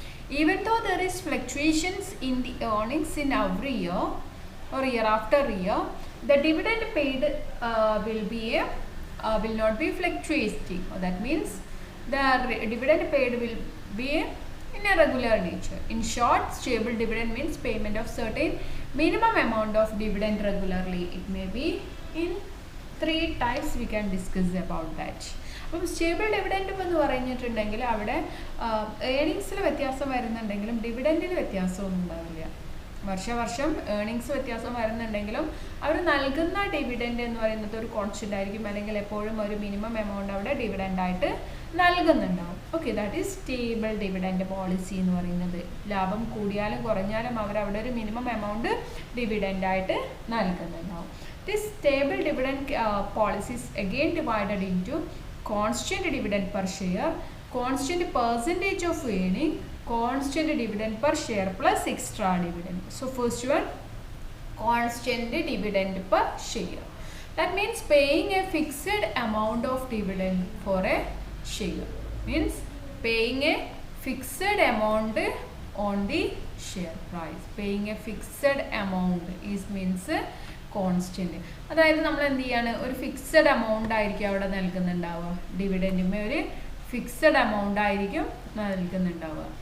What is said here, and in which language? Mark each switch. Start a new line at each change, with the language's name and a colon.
English: Even though there is fluctuations in the earnings in every year or year after year, the dividend paid will not be fluctuating. That means the dividend paid will be in a regular nature. In short, stable dividend means payment of certain minimum amount of dividend regularly. It may be in 3 types. We can discuss about that.
Malayalam: അപ്പം stable dividend എന്ന് പറഞ്ഞിട്ടുണ്ടെങ്കിൽ അവിടെ ഏണിങ്സിൽ വ്യത്യാസം വരുന്നുണ്ടെങ്കിലും ഡിവിഡൻഡിന് വ്യത്യാസമൊന്നും ഉണ്ടാവില്ല. വർഷം earnings വ്യത്യാസം വരുന്നുണ്ടെങ്കിലും അവർ നൽകുന്ന ഡിവിഡൻഡ് എന്ന് പറയുന്നത് ഒരു കോൺസ്റ്റന്റ് ആയിരിക്കും, അല്ലെങ്കിൽ എപ്പോഴും ഒരു മിനിമം എമൗണ്ട് അവിടെ ഡിവിഡൻഡ് ആയിട്ട് നൽകുന്നുണ്ടാവും.
English: okay, that is stable dividend policy
Malayalam: എന്ന് പറയുന്നത്. ലാഭം കൂടിയാലും കുറഞ്ഞാലും അവർ അവിടെ ഒരു മിനിമം എമൗണ്ട് ഡിവിഡൻഡ് ആയിട്ട് നൽകുന്നുണ്ടാവും.
English: This stable dividend policy is again divided into constant dividend per share, constant percentage of earning, constant dividend per share plus extra dividend. So first one, constant dividend per share. That means paying a fixed amount of dividend for a share. Means paying a fixed amount on the share price. Paying a fixed amount is means constant.
Malayalam: അതായത് നമ്മൾ എന്ത് ചെയ്യാണ്, ഒരു fixed amount ആയിരിക്കും അവിടെ നൽകുന്നുണ്ടാവുക. ഡിവിഡൻഡിന് ഒരു fixed amount ആയിരിക്കും നൽകുന്നുണ്ടാവുക.